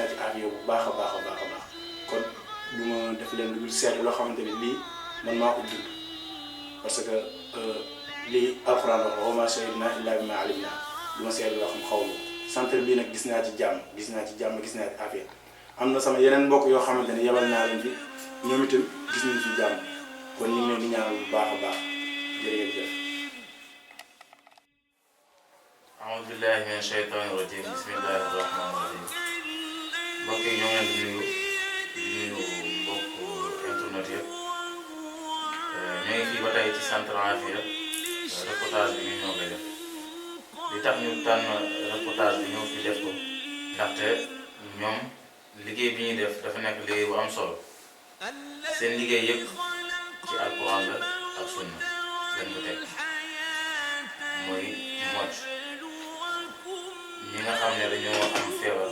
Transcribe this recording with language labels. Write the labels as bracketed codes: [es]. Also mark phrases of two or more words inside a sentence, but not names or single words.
[wo] ci envie bu baax a baax a baax a baax kon du ma def leen lu dul seet loo xamante ne lii man maa ko dund parce que lii alxuraan wax [ar] وما شهدنا إلا بما علمنا [wo] lu ma seet loo xam xaw ma centre bii nag gis naa ci jàmm gis naa ci affaire am na sama yeneen mbokk yoo xamante ne yabal naa leen fi ñoom itam gis nañ ci jàmm kon ñu ngi leen di ñaanal bu baax a baax jërëjëf. [ar] أعوذ بالله من الشيطان الرجيم بسم الله الرحمن الرحيم [wo] mbokk yi ñoo ngi leen di nuyu mbokk internet yëpp ñoo ngi fii ba tey ci centre Afia reportage bi ñu ñoo koy def li tax ñu tànn reportage bi ñoo fi def ko ndaxte ñoom liggéey bi ñuy def dafa nekk liggéey bu am solo seen liggéey yëpp ci alquran la ak sunna dañ ko teg mooy mocc ñi nga xam ne dañoo am feebar